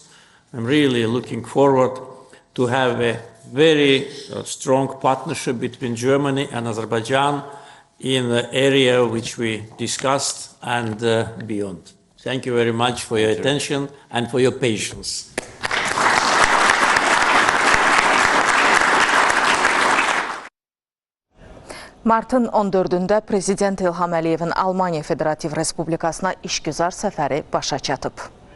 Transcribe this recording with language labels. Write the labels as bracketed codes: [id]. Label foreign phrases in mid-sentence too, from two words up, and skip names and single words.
[en] I'm really looking forward to have a very strong partnership between Germany and Azerbaijan in the area which we discussed and beyond. Thank you very much for your attention and for your patience. [az] Martın 14-də Prezident İlham Əliyevin Almaniya Federativ Respublikasına işgüzar səfəri başa çatıb.